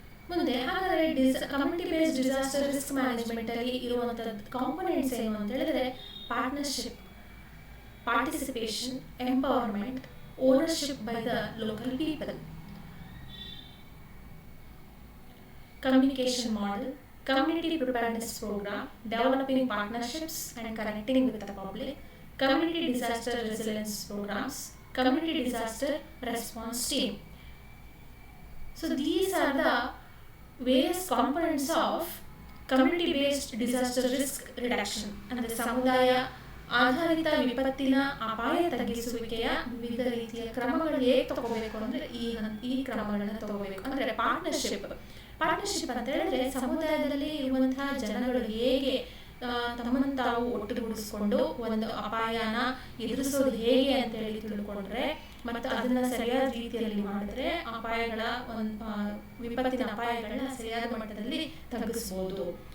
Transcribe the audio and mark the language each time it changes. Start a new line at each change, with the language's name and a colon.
Kannada: ಮುಂದೆ ಹಾಗಾದರೆ
English: community based disaster risk management
Kannada: ಅಲ್ಲಿ ಇರುವಂತದ್ದು
English: components
Kannada: ಏನು ಅಂತ ಹೇಳಿದ್ರೆ
English: Partnership, participation, empowerment, ownership by the local people, communication model, community preparedness program, developing partnerships and connecting with the public, community disaster resilience programs, community disaster response team. So these are the various components of community based disaster risk reduction.
Kannada: ಅಂದರೆ ಸಮುದಾಯ ಆಧಾರಿತ ವಿಪತ್ತಿನ ಅಪಾಯ ತಗ್ಗಿಸುವಿಕೆಯ ವಿವಿಧ ರೀತಿಯ ಕ್ರಮಗಳು ಹೇಗೆ ತಗೋಬೇಕು ಅಂದ್ರೆ ಈ ಕ್ರಮಗಳನ್ನ ತಗೋಬೇಕು. ಅಂದ್ರೆ ಪಾರ್ಟ್ನರ್ಶಿಪ್ ಅಂತ ಹೇಳಿದ್ರೆ ಸಮುದಾಯದಲ್ಲಿ ಇರುವಂತಹ ಜನಗಳು ಹೇಗೆ ತಮ್ಮನ್ನು ತಾವು ಒಟ್ಟುಗೂಡಿಸ್ಕೊಂಡು ಒಂದು ಅಪಾಯನ ಎದುರಿಸೋದು ಹೇಗೆ ಅಂತ ಹೇಳಿ ತಿಳ್ಕೊಂಡ್ರೆ ಮತ್ತು ಅದನ್ನ ಸರಿಯಾದ ರೀತಿಯಲ್ಲಿ ಮಾಡಿದ್ರೆ ಅಪಾಯಗಳ ವಿಪತ್ತಿನ ಅಪಾಯಗಳನ್ನ ಸರಿಯಾದ ಮಟ್ಟದಲ್ಲಿ ತಗ್ಗಿಸ್ಬೋದು.